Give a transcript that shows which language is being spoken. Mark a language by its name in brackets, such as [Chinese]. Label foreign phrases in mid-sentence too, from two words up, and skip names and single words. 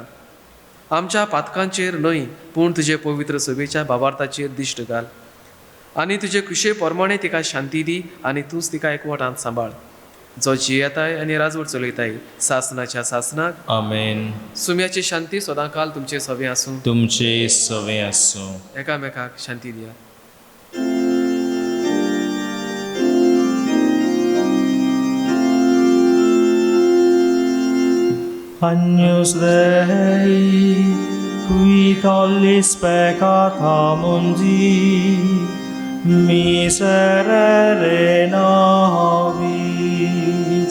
[Konkani] आमच्या पातकांचेर न्हय पूण तुजे पवित्र सभेच्या भावार्थाचेर दिश्ट घाल आनी तुजे कुशे प्रमाणे तिका शांती दी आनी तूंच तिका एकवटांत सांबाळ, जो जियेताय आनी राजवट चलयताय सासनाच्या सासनाक. आमेन. सुम्याची शांती सदांकाल तुमचे सवे आसूं. तुमचे सवे आसूं. एकामेकाक शांती दिया. [Latin] Agnus Dei, qui tollis peccata mundi, miserere nobis.